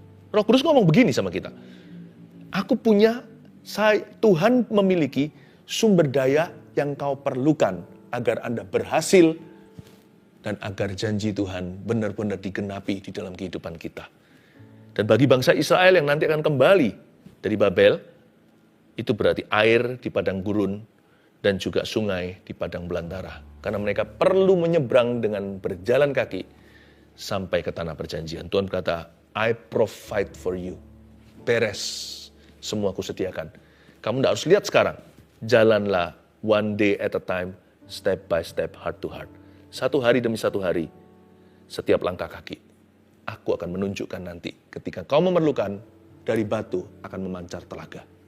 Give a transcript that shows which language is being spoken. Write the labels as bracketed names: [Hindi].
[Indonesian] Roh Kudus ngomong begini sama kita. Aku punya, Tuhan memiliki sumber daya yang kau perlukan agar Anda berhasil dan agar janji Tuhan benar-benar digenapi di dalam kehidupan kita. Dan bagi bangsa Israel yang nanti akan kembali dari Babel, itu berarti air di padang gurun dan juga sungai di padang belantara. Karena mereka perlu menyeberang dengan berjalan kaki sampai ke tanah perjanjian. Tuhan berkata, [English] I provide for you. [Indonesian] Beres. Semua aku sediakan. Kamu tidak harus lihat sekarang. Jalanlah [English] one day at a time, step by step, heart to heart. [Indonesian] Satu hari demi satu hari, setiap langkah kaki. Aku akan menunjukkan nanti ketika kau memerlukan, dari batu akan memancar telaga.